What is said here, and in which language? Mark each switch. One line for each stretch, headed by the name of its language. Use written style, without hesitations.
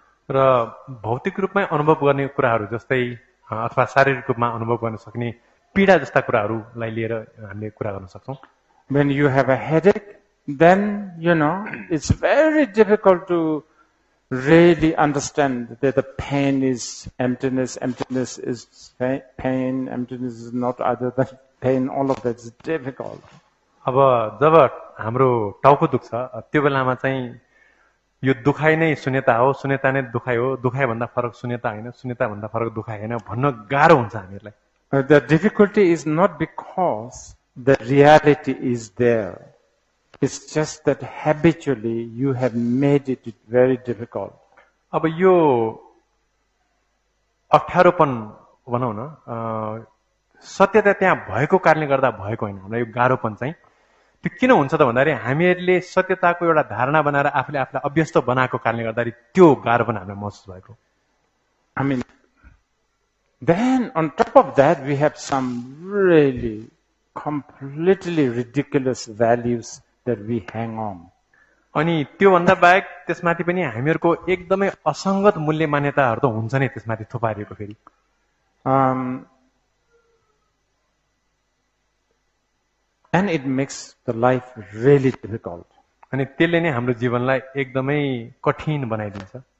Nepali: र भौतिक रूपमै अनुभव गर्ने कुराहरू जस्तै अथवा शारीरिक रूपमा अनुभव गर्न सक्ने पीडा जस्ता कुराहरूलाई लिएर हामीले कुरा गर्न सक्छौँ।
English: When you have a headache, then it's very difficult to really understand that the pain is emptiness, emptiness is pain, emptiness is not other than pain, all of that is difficult.
Nepali: अब जब हाम्रो टाउको दुख्छ त्यो बेलामा चाहिँ यो दुखाइ नै शून्यता हो, शून्यता नै दुखाइ हो, दुखाइ भन्दा फरक शून्यता हैन, शून्यता भन्दा फरक दुखाइ हैन भन्न गाह्रो हुन्छ हामीलाई।
English: The difficulty is not because the reality is there. It's just that habitually you have made it very difficult.
Nepali: अब यो अप्ठ्यारोपन भनौँ न सत्यता त्यहाँ भएको कारणले गर्दा भएको होइन। हामीलाई यो गाह्रोपन चाहिँ त्यो किन हुन्छ त भन्दाखेरि हामीहरूले सत्यताको एउटा धारणा बनाएर आफूले आफूलाई अभ्यस्त बनाएको कारणले गर्दाखेरि त्यो गाह्रोपन हामीलाई महसुस भएको।
English: I mean, then on top of that we have some really completely ridiculous values that we hang on.
Nepali: अनि त्यो भन्दा बाहेक त्यसमाथि पनि हामीहरूको एकदमै असंगत मूल्य मान्यताहरू त हुन्छ नै त्यसमाथि थुपारिएको फेरि।
English: And it makes the life really difficult.
Nepali: अनि त्यसले नै हाम्रो जीवनलाई एकदमै कठिन बनाइदिन्छ।